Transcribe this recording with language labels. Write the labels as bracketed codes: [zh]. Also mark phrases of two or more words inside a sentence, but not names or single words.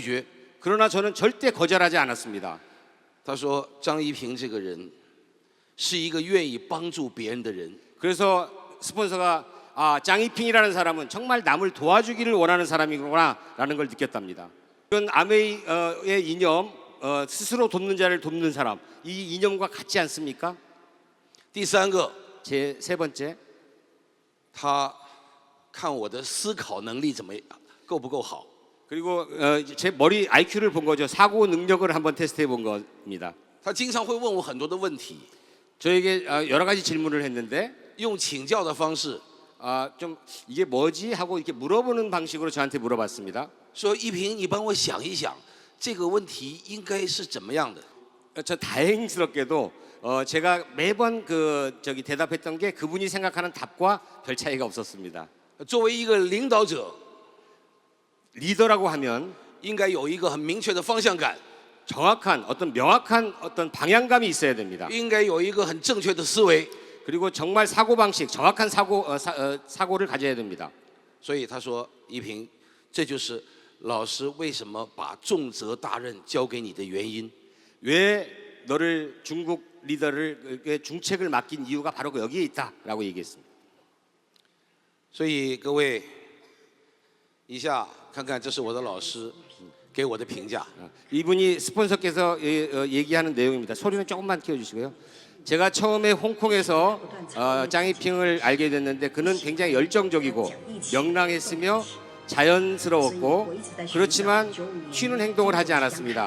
[zh] 我从来不拒绝。 [ko] 그러나 저는 절대 거절하지 않았습니다. [zh] 他说张一平这个人是一个愿意帮助别人的人。 [ko] 그래서 스폰서가 아, 장이핑이라는 사람은 정말 남을 도와주기를 원하는 사람이구나라는 걸 느꼈답니다. 이건 아메이의 이념, 스스로 돕는 자를 돕는 사람, 이 이념과 같지 않습니까? [zh] 第三个， [ko] 제 세 번째, [zh] 他看我的思考能力怎么样，够不够好。 [ko] 그리고 제 머리 IQ를 본 거죠. 사고 능력을 한번 테스트해 본 겁니다. [zh] 他经常会问我很多的问题， [ko] 저에게 여러 가지 질문을 했는데 [zh] 用请教的方式 [ko] 좀 이게 뭐지 하고 이렇게 물어보는 방식으로 저한테 물어봤습니다. [zh] 说：“一平，你帮我想一想，这个问题应该是怎么样的？” [ko] 저 다행스럽게도 제가 매번 대답했던 게 그분이 생각하는 답과 별 차이가 없었습니다. [zh] 作为一个领导者， [ko] 리더라고 하면 [zh] 应该有一个很明确的方向感， [ko] 정확한 어떤 명확한 어떤 방향감이 있어야 됩니다. [zh] 应该有一个很正确的思维。 [ko] 그리고 정말 사고 방식, 정확한 사고를 가져야 됩니다. [zh] 所以他说：“一平，这就是老师为什么把重责大任交给你的原因。 [ko] 왜 너를 중국 리더를 중책을 맡긴 이유가 바로 여기에 있다라고 얘기했습니다. [zh] 所以各位，以下看看，这是我的老师给我的评价。 [ko] 이분이 스폰서께서 얘기하는 내용입니다. 소리는 조금만 키워주시고요. 제가 처음에 홍콩에서 짱이핑을 알게 됐는데 그는 굉장히 열정적이고 명랑했으며 자연스러웠고 그렇지만 튀는 행동을 하지 않았습니다.